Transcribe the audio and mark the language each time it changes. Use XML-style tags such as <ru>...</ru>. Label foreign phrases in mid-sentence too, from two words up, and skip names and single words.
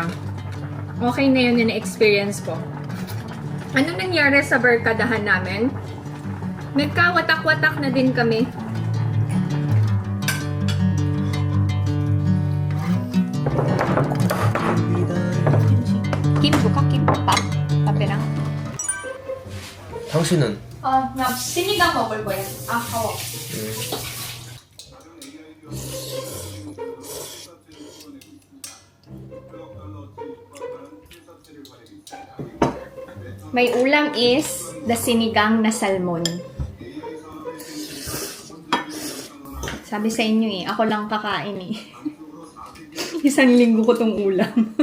<tl>Okay na yun yung na-experience ko. Ano nangyari sa barkadahan namin? Nagkawatak-watak na din kami. Kim, buka Kim. Pape lang.</tl> <ko>당신은? 나 sinigang 먹을 거야. 아까워.</ko> <tl>May ulam</tl> <en>is the</en> <tl>sinigang na salmon. Sabi sa inyo ako lang kakain Isang linggo ko tong ulam.</tl>